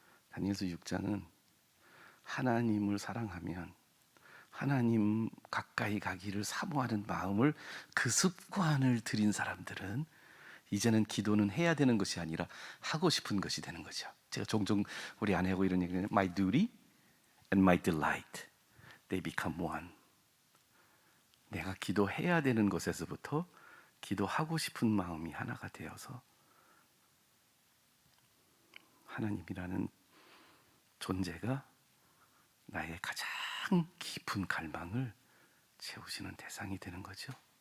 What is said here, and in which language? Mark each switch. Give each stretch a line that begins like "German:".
Korean: 다니엘서 6장은 하나님을 사랑하면 하나님 가까이 가기를 사모하는 마음을, 그 습관을 들인 사람들은 이제는 기도는 해야 되는 것이 아니라 하고 싶은 것이 되는 거죠. 제가 종종 우리 아내하고 이런 얘기를 해요.
English: My duty and my delight, they become one.
Korean: 내가 기도해야 되는 것에서부터 기도하고 싶은 마음이 하나가 되어서 하나님이라는 존재가 나의 가장 깊은 갈망을 채우시는 대상이 되는 거죠.